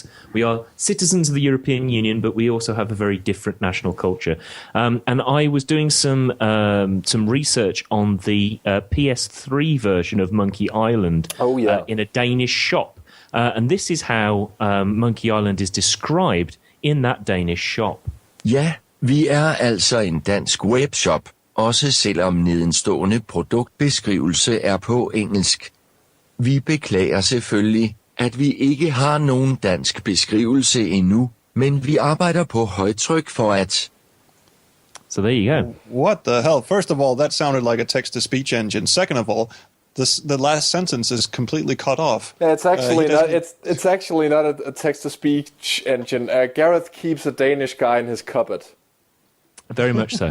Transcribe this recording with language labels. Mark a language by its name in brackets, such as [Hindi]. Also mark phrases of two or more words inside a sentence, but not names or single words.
[English] We are citizens of the European Union, but we also have a very different national culture. And I was doing some research on the PS3 version of Monkey Island. In a Danish shop, and this is how Monkey Island is described in that Danish shop. [Danish] Ja, vi er altså en dansk webshop, også selvom nedenstående produktbeskrivelse er på engelsk. Vi beklager selvfølgelig, at vi ikke har nogen dansk beskrivelse endnu, men vi arbejder på højtryk for at... [English] So there you go. What the hell? First of all, that sounded like a text-to-speech engine. Second of all, the last sentence is completely cut off. Yeah, it's actually not. It's actually not a text-to-speech engine. Gareth keeps a Danish guy in his cupboard. Very much so.